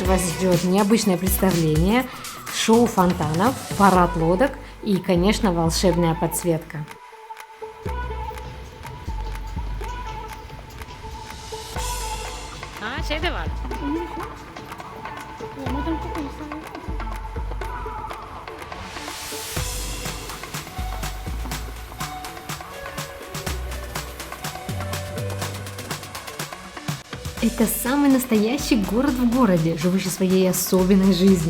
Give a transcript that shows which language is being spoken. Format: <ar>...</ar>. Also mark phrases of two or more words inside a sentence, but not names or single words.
<ru>вас ждет необычное представление, шоу фонтанов, парад лодок и, конечно, волшебная подсветка.</ru> <tr>Ha şey de var.</tr> <ru>Это самый настоящий город в городе, живущий своей особенной жизнью.</ru>